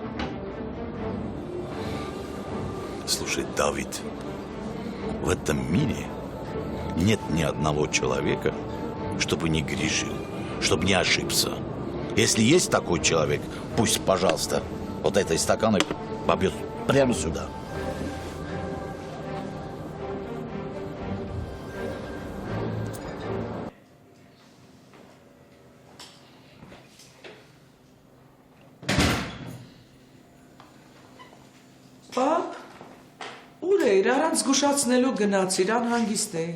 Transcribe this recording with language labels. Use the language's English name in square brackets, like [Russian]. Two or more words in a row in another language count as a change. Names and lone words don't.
[Russian] Слушай, Давид, в этом мире нет ни одного человека, чтобы не грешил, чтобы не ошибся. Если есть такой человек, пусть, пожалуйста, вот этой стаканой побьет прямо сюда. [Armenian] Պապ, ուր էիր, առանց զգուշացնելու գնացիր, անհանգիստ էի։